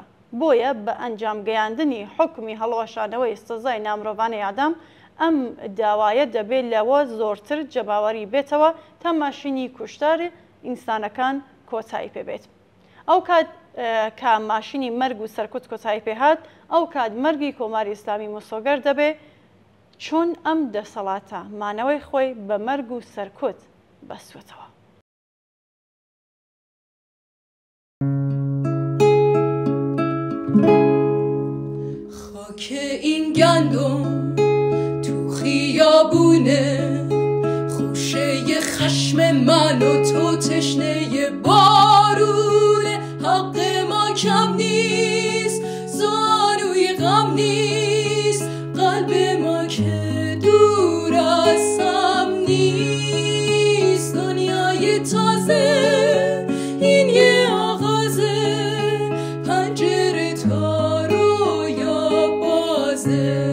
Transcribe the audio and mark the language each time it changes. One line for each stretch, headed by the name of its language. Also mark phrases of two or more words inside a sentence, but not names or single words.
Central Kurdish: بۆیە بە ئەنجام گەیاندنی حکمی هەڵەوەشانەوەی سزای نامرۆڤانەی ئیعدام ئەم داوایە دەبێت لەوە زۆرتر جەباوەری بێتەوە تا ماشینی کوشتار ئینسانەکان کۆتایی پێبێت. ئەو کات کە ماشینی مەرگ و سەرکوت کۆتایی پێهات ئەو کات مەرگی کۆماری ئیسلامی مۆسۆگەر دەبێت چۆن ئەم دەسەڵاتە مانەوەی خۆی بە مەرگ و سەرکوت بەسوێتەوە.
Persian: خاک این گندم تو خیابونه خوشه خشم من و تو تشنه بارونه حق ما کم نیست زانوی غم نیست قلب ما که دور از هم نیست دنیای تازه این یه آغازه پنجره تا رویا بازه